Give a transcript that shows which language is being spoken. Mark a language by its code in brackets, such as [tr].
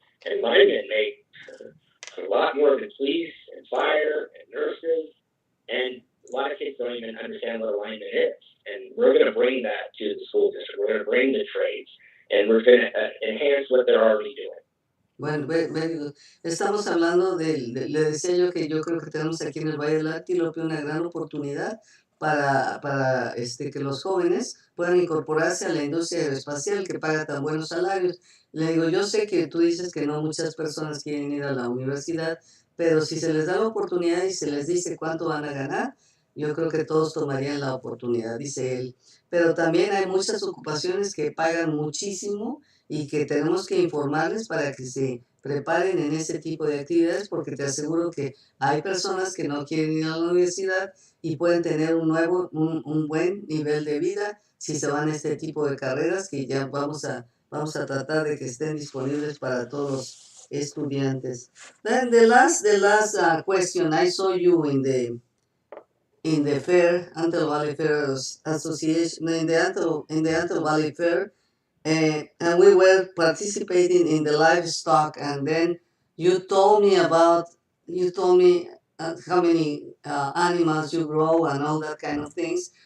[en] And linemen make a lot more than police and fire and nurses. And a lot of kids don't even understand what a lineman is. And we're going to bring that to the school district. We're going to bring the trades, and we're going to enhance what they're already doing. Bueno, very good. [es] Estamos hablando le decía yo que yo creo que tenemos aquí en el Valle del Antílope una gran oportunidad para que los jóvenes puedan incorporarse a la industria aeroespacial que paga tan buenos salarios. Le digo, yo sé que tú dices que no muchas personas quieren ir a la universidad, pero si se les da la oportunidad y se les dice cuánto van a ganar, yo creo que todos tomarían la oportunidad, dice él. Pero también hay muchas ocupaciones que pagan muchísimo y que tenemos que informarles para que se preparen en ese tipo de actividades, porque te aseguro que hay personas que no quieren ir a la universidad y pueden tener un buen nivel de vida si se van a este tipo de carreras que ya vamos a tratar de que estén disponibles para todos los estudiantes. [en] Then the last question, I saw you in the fair, Antelope Valley Fair Association, in the Antelope Valley Fair, and we were participating in the livestock, and then you told me how many animals you grow and all that kind of things.